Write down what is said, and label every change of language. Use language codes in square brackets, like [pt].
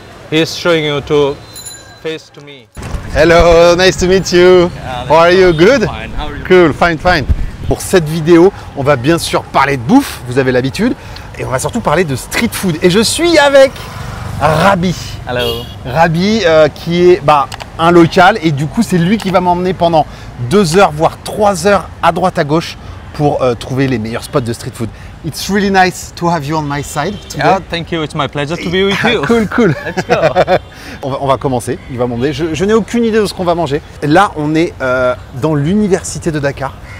[en] He's showing you to face to me. Hello, nice to meet you. How are you? Good? Fine. How are you? Cool, fine, fine. [fr] Pour cette vidéo, on va bien sûr parler de bouffe, vous avez l'habitude, et on va surtout parler de street food. Et je suis avec Rabi. [en] Hello. [fr] Rabi qui est un local, et du coup c'est lui qui va m'emmener pendant 2 heures, voire 3 heures à droite à gauche pour trouver les meilleurs spots de street food. [en] It's really nice to have you on my side today. Yeah, thank you. It's my pleasure to be with you. Cool, cool. Let's go. [fr] On va commencer, il va m'emmener. Je n'ai aucune idée de ce qu'on va manger. Là, on est dans l'université de Dakar.